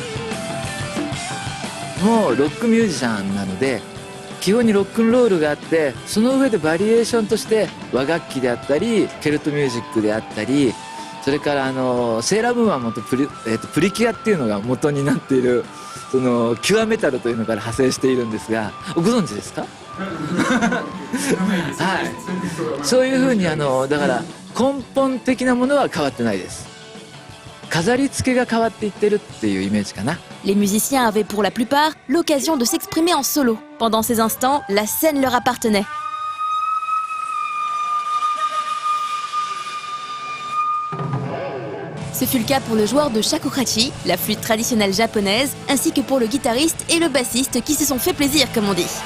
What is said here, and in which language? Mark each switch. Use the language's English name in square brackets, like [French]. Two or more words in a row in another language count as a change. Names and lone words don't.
[Japanese] もうロックミュージシャンなので基本にロックンロールがあって、その上でバリエーションとして和楽器であったりケルトミュージックであったり、それからセーラームーンは元プリキュアっていうのが元になっているそのキュアメタルというのから派生しているんですが、ご存知ですか？はい、そういうふうにだから根本的なものは変わってないです。飾り付けが変わっていってるっていうイメージかな。 [French] Les musiciens avaient pour la plupart l'occasion de s'exprimer en solo. Pendant ces instants, la scène leur appartenait. Ce fut le cas pour le joueur de shakuhachi, la flûte traditionnelle japonaise, ainsi que pour le guitariste et le bassiste qui se sont fait plaisir, comme on dit.